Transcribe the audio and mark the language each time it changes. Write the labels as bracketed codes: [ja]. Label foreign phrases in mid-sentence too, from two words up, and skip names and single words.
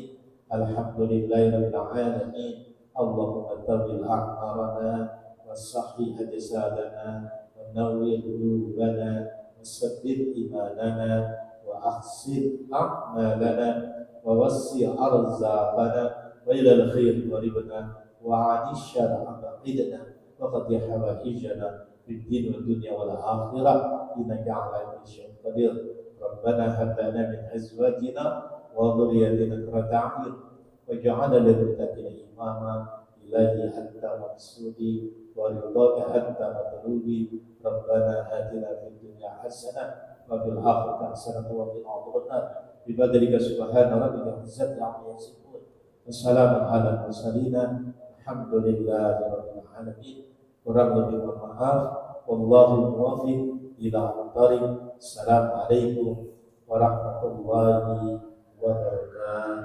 [ar] الحمد لله رب العالمين. اللهم طول أعمارنا وصحح أجسادنا ونور قلوبنا وثبت إيماننا وأحسن أعمالنا ووسع أرزاقنا وإلى الخير قربنا وعن الشر أبعدنا واقض حوائجنا في الدين والدنيا والآخرة إنك على كل شيء قدير. ربنا هب لنا من أزواجنا وذرياتنا قرة أعين واجعلنا للمتقين إماما. إلهي أنت مقصودي ورضاك أنت مطلوبي. ربنا آتنا في الدنيا حسنة وفي الآخرة حسنة وقنا عذاب النار. بفضلك سبحان ربك العزة عما يصفون. وسلام على المرسلين. الحمد لله رب العالمين. [id] Kurang lebih mohon maaf. [ar] والله الموفق إلى الطريق. السلام عليكم ورحمة الله وبركاته.